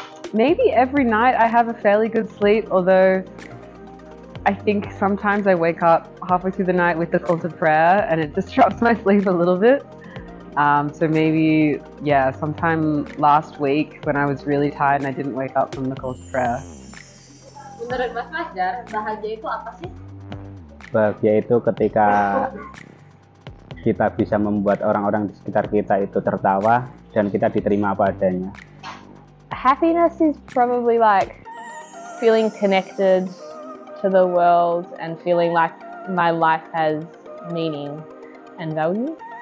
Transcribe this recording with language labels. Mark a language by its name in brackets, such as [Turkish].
[English] Maybe every night I have a fairly good sleep, although I think sometimes I wake up halfway through the night with the call to prayer and it disrupts my sleep a little bit. So maybe, yeah, sometime last week when I was really tired and I didn't wake up from the call to prayer. [Indonesian] Menurut Mas Fajar, bahagia itu apa sih? Bahagia itu ketika kita bisa membuat orang-orang di sekitar kita itu tertawa dan kita diterima apa adanya. [English] Happiness is probably like feeling connected to the world and feeling like my life has meaning and value.